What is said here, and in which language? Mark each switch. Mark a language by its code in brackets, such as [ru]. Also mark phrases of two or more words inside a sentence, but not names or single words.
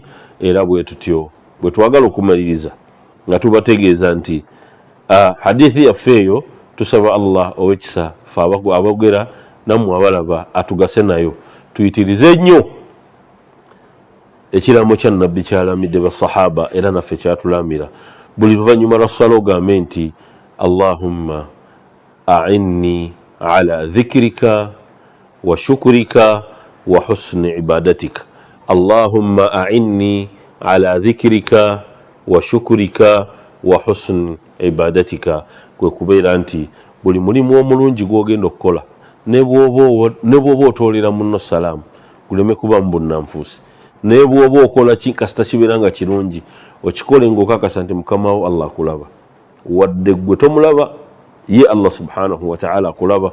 [lg] Era bwe tutyo bwe twagala okumaliriza nga tubategeeza nti hadithi yaffe eyo tusaba Allah owekisa fe abogera nammwe abalaba atugase nayo, tuyitirize nnyo ekiramo kya nabbi kyalamidde basahaba era naffe kyatulamira. Buli luvannyuma lwa swala ogambe nti [ar] اللهم أعني على ذكرك وشكرك وحسن عبادتك. اللهم أعني على ذكرك وشكرك وحسن عبادتك. [lg] Kwe kubeera nti buli mulimu omulungi gwogenda okukola ne bw'oba otoolera munno salaamu guleme kuba mu bunnanfuusi, ne bw'oba okola kasita kibeera nga kirungi okikole ng'okakasa nti mukama wo Allah akulaba, wadde gwe tomulaba ye Allah [ar] سبحانه وتعالى [lg] akulaba.